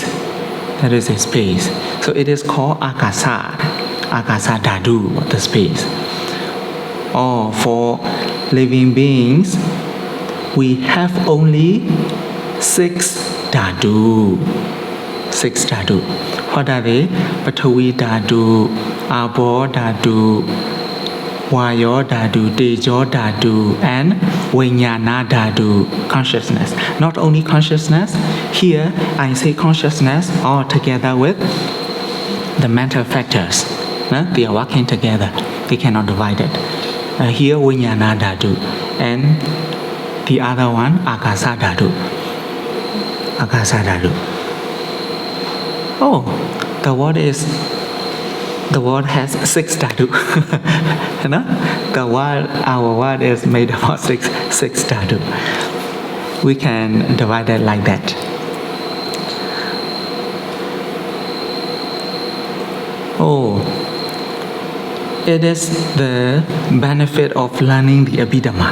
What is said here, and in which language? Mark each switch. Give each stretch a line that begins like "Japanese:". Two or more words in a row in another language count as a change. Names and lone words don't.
English: There is a space. So it is called Akasa.
Pali: Akasa Dhatu,
English: the space. Or for living beings, we have only 6 dhatu. 6 dhatu. What are they?
Pali: Pathavi dhatu, Abo dhatu, Vayo dhatu, Tejo dhatu, and Vijnana dhatu,
English: consciousness. Not only consciousness, here I say consciousness all together with the mental factors. They are working together. They cannot divide it. Here
Pali: Vijnana dhatu,
English: and the other one
Pali: Akasa dhatu. Akasa dhatu.
English: Oh, the world has 6 dhatu. Our world is made up of 6 dhatu. We can divide it like that. Oh, it is the benefit of learning the Abhidhamma.